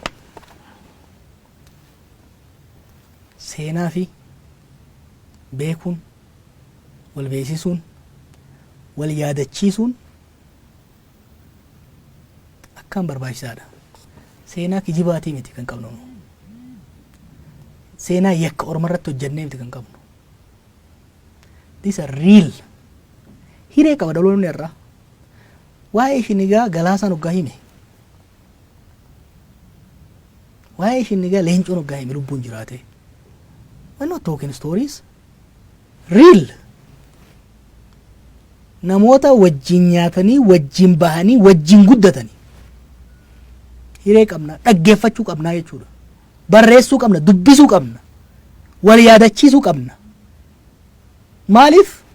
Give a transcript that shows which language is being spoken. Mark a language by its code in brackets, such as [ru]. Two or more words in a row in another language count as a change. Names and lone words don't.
[om] Seenaa fi beekuun, wal beeksisuun, wal yaadachiisuun akkaan barbaachisaadha. Seenaa kijibaatii miti kan qabnu. Seenaa yakka Oromarratti hojjennee miti kan qabnu. [en] These are real. [om] Hiree qaba dhaloonni irraa waa'ee ishinigaa galaasaan hoggaa hime waa'ee ishinigaa leencoon hoggaa hime lubbuun jiraate [en] I'm not talking stories. Real. [om] Namoota wajjin nyaatanii, wajjin bahanii, wajjin guddatanii. Hiree qabna, dhaggeeffachuu qabnaa jechuudha. Barreessuu qabna, dubbisuu qabna. Wal yaadachiisuu qabna. Maaliif?